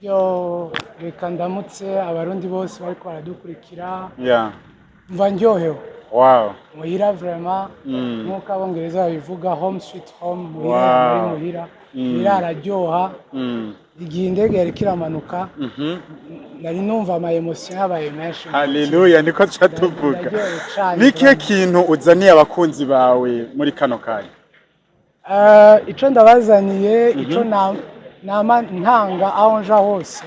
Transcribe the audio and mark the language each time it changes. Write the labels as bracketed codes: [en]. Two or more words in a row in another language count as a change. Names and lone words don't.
[rn] Yo reka ndamutse abarundi bose bariko baradukurikira Yeah. mva ndyohewe Wow. muhira vraiment Mm. nk'uko abongereza babivuga [en] home sweet home [rn] muhira Wow. yama ari muhira muhira araryoha Mm. igihe indege yariko iramanuka Mhm. nari numva ama emotion yabaye menshi Haleluya niko tuca tuvuga. Ndaryohewe cane Niki vraiment. kintu uzaniye abakunzi bawe muri kano kanya? Ico ndabazaniye ico nama ntanga aho nja hose